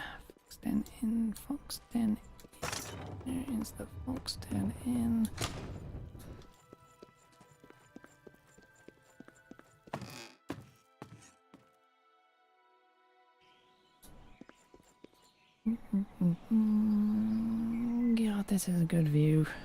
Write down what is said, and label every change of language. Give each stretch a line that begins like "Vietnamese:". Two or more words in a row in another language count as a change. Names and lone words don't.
English: Fox Den Inn. Fox Den Inn. Where is the Fox Den Inn? God, this is a good view.